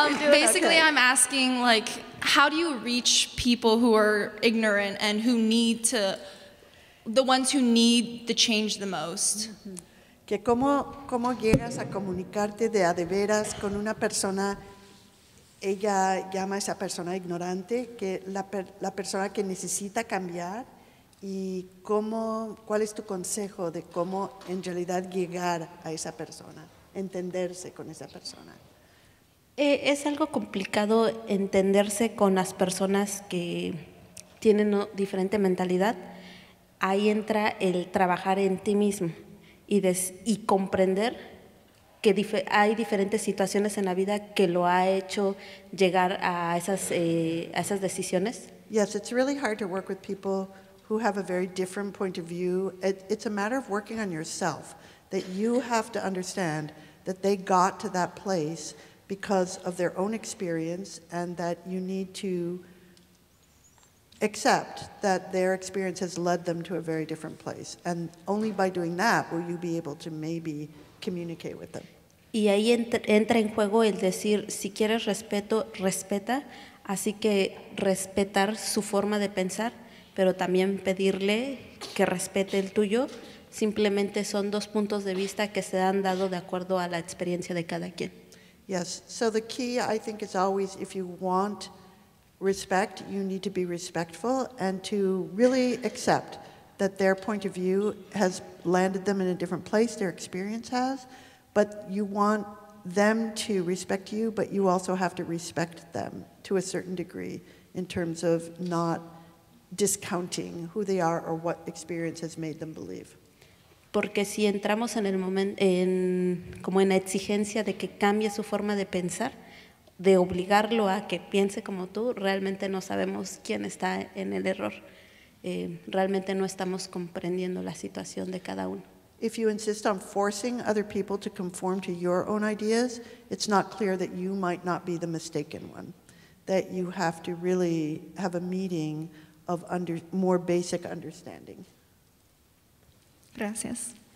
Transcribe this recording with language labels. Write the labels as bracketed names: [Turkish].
[English] Basically, I'm asking, like, how do you reach people who are ignorant and who need to, the ones who need the change the most? [Spanish] Que cómo llegas a comunicarte de a de veras con una persona, ella llama a esa persona ignorante, que la persona que necesita cambiar, y cuál es tu consejo de cómo en realidad llegar a esa persona, entenderse con esa persona. Es algo complicado entenderse con las personas que tienen diferente mentalidad. Ahí entra el trabajar en ti mismo y comprender que hay diferentes situaciones en la vida que lo ha hecho llegar a esas decisiones. [English] Yes, it's really hard to work with people who have a very different point of view. It's a matter of working on yourself, that you have to understand that they got to that place because of their own experience, and that you need to accept that their experience has led them to a very different place. And only by doing that will you be able to maybe communicate with them. [Spanish] Y ahí entra en juego el decir, si quieres respeto, respeta, así que respetar su forma de pensar, pero también pedirle que respete el tuyo. Simplemente son dos puntos de vista que se han dado de acuerdo a la experiencia de cada quien. [English] Yes, so the key, I think, is always, if you want respect, you need to be respectful and to really accept that their point of view has landed them in a different place, their experience has, but you want them to respect you, but you also have to respect them to a certain degree in terms of not discounting who they are or what experience has made them believe. [Spanish] Porque si entramos en el momento, como en la exigencia de que cambie su forma de pensar, de obligarlo a que piense como tú, realmente no sabemos quién está en el error. Realmente no estamos comprendiendo la situación de cada uno. [English] If you insist on forcing other people to conform to your own ideas, it's not clear that you might not be the mistaken one. That you have to really have a meeting of more basic understanding. [Spanish] Gracias.